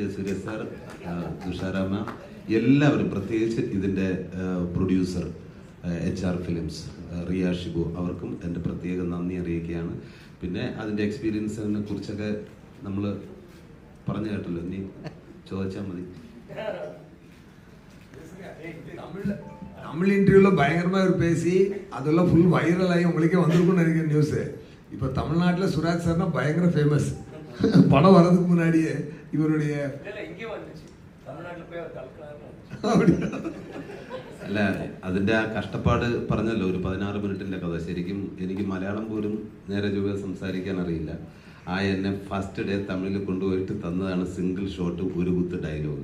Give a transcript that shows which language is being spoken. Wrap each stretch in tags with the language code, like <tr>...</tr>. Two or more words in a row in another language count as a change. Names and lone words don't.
<ml>സൂര്യ സർ, തുഷാരാമ, എല്ലാവരും, പ്രത്യേകിച്ച് ഇതിൻ്റെ പ്രൊഡ്യൂസർ HR ഫിലിംസ് റിയ ഷിബു, അവർക്കും എൻ്റെ പ്രത്യേക നന്ദി അറിയിക്കുകയാണ്. പിന്നെ അതിൻ്റെ എക്സ്പീരിയൻസിനെ കുറിച്ചൊക്കെ നമ്മൾ പറഞ്ഞു കേട്ടല്ലോ, നീ ചോദിച്ചാൽ മതി.</ml> <ta>தமிழ் இன்டர்வியூல பயங்கரமா ஒரு பேசி அதெல்லாம்</ta> <en>full viral</en> <ta>ஆகி உங்களுக்கே வந்திருக்கும்னு நினைக்கிற நியூஸ். இப்போ தமிழ்நாட்டில் சுராஜ் சார்னா பயங்கர ஃபேமஸ். படம் வர்றதுக்கு முன்னாடியே இவருடைய</ta> <ml>അല്ല, അതിൻ്റെ ആ കഷ്ടപ്പാട് പറഞ്ഞല്ലോ, ഒരു 16 മിനിറ്റിൻ്റെ കഥ. ശരിക്കും എനിക്ക് മലയാളം പോലും നേരെ ചൊവ്വേ സംസാരിക്കാൻ അറിയില്ല. എന്നെ</ml> <en>first day</en> <ml>തമിഴിൽ കൊണ്ടുപോയിട്ട് തന്നതാണ്</ml> <en>single shot,</en> <ml>ഒരു കുത്ത് ഡയലോഗ്.</ml>